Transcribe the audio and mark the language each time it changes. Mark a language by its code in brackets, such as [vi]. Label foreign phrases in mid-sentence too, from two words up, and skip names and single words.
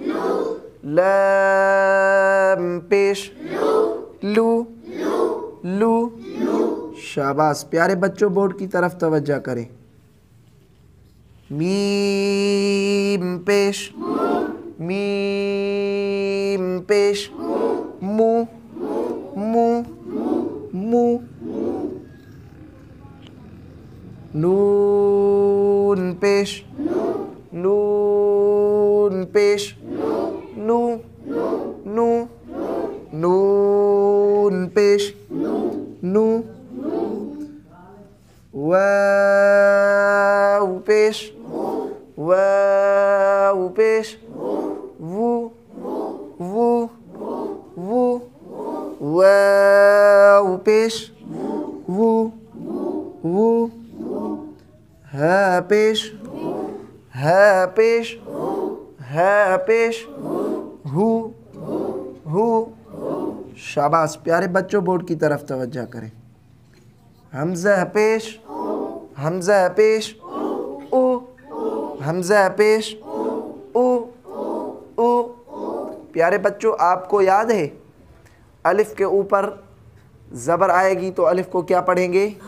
[ur] لام پیش، لو، لو، شاباش پیارے بچوں، بورڈ کی طرف توجہ کریں۔ میم پیش، میم پیش، مو، مو، مو، نون پیش، نون پیش، نو، نو، نون پیش، نو، واو پیش، واو پیش، وو، وو، وو، واو پیش، وو، وو، ہا پیش، ہا پیش، ہا پیش، ہو، ہو، شاباش پیارے بچوں، بورڈ کی طرف توجہ کریں۔ حمزہ پیش، حمزہ پیش، او، حمزہ پیش، او، او، پیارے بچوں، آپ کو یاد ہے الف کے اوپر زبر آئے گی تو الف کو کیا پڑھیں گے؟